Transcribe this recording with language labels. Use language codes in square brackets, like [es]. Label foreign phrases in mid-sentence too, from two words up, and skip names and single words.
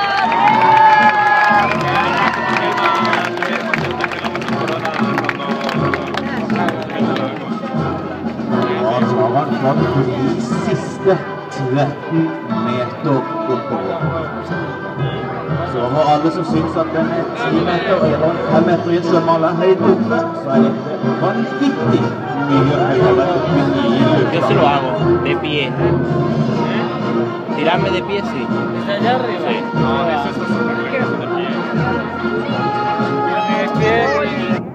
[no] Da tar han fram de siste 13 meter oppover. Så for alle som synes at den er 10 meter eller 5 meter i et svømmehall er høyt oppe, så er det vanvittig mye høyere oppe i lufta. [es] Yo se lo hago, de pie. Tirarme de pie, sí. ¿Desde allá arriba? Sí. No, eso es súper bien, de pie. De pie.